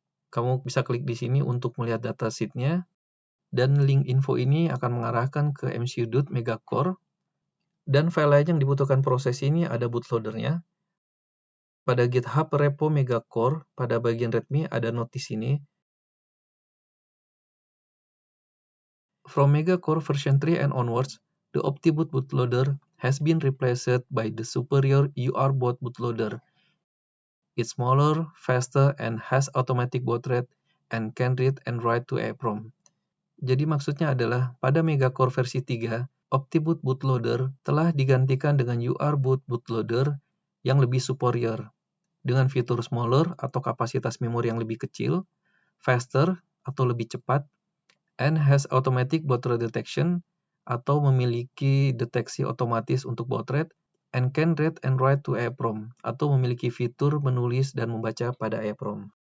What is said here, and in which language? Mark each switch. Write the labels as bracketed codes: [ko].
[id] Kamu bisa klik di sini untuk melihat datasheet-nya. Dan link info ini akan mengarahkan ke MCU-DUT Megacore. Dan file lain yang dibutuhkan proses ini ada bootloader-nya. Pada GitHub repo Megacore, pada bagian README ada notis ini. [en] From Megacore version 3 and onwards, the OptiBoot bootloader has been replaced by the superior URBot bootloader. It's smaller, faster, and has automatic baud rate and can read and write to EEPROM. [id] Jadi maksudnya adalah pada Megacore versi 3, OptiBoot bootloader telah digantikan dengan URBoot bootloader yang lebih superior, dengan fitur smaller atau kapasitas memori yang lebih kecil, faster atau lebih cepat, [en] and has automatic baud rate detection [id] atau memiliki deteksi otomatis untuk baud rate, [en] and can read and write to EEPROM [id] atau memiliki fitur menulis dan membaca pada EEPROM.